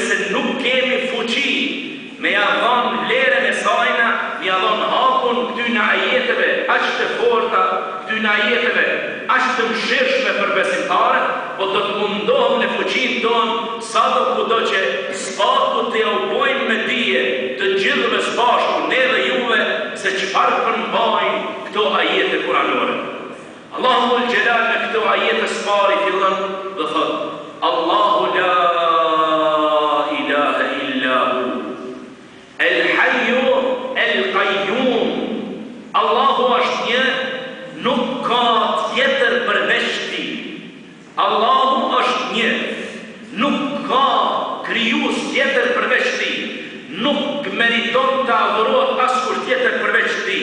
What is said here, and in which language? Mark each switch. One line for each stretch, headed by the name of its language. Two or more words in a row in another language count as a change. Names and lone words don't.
Albanian: se nuk kemi fuqi me ja dhënë vlerën e sajna, me ja dhënë hapun këtyre ajeteve aq të forta, këtyre ajeteve aq të mëshirshme për besimtarët, po do të mundohem në fuqinë tonë sado kudo që spaku të ja u bojmë me dije të gjithëve së bashku, ne dhe juve, se çfarë përmbajnë këto ajete kuranore.
Arabic: الله ذو الجلال
Albanian: në këto ajete së pari fillon dhe thot:
Arabic: الله لا إله إلا هو الحي القيوم.
Albanian: Allahu është një, nuk ka tjetër përveç tij. Allahu është një, nuk ka krijues tjetër përveç tij. Nuk meriton të adhurohet askush tjetër përveç tij.